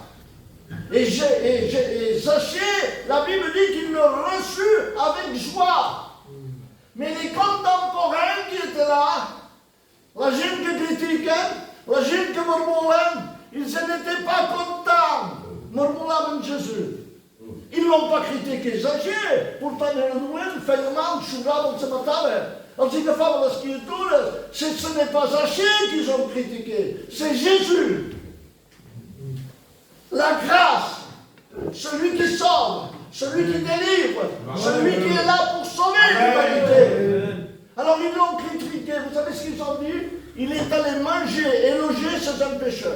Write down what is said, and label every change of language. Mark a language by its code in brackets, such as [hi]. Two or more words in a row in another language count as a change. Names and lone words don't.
[fr] Et Zaché, la Bible dit qu'il le reçut avec joie. Mais les contemporains qui étaient là, [es] la gente [fr] qui critiquait, [es] la gente [fr] qui murmurait, ils n'étaient pas contents. [ca] Murmuraven Jésus. [fr] Ils ne l'ont pas critiqué, Zaché. Pourtant, [ca] el dolent feia mal, xugaven, se mataven. Els agafaven les criatures. [fr] Ce n'est pas Zaché qu'ils ont critiqué, c'est Jésus. La grâce, celui qui sauve, celui qui délivre, celui qui est là pour sauver l'humanité. Alors ils l'ont critiqué, vous savez ce qu'ils ont dit? Il est allé manger et loger chez un pécheur.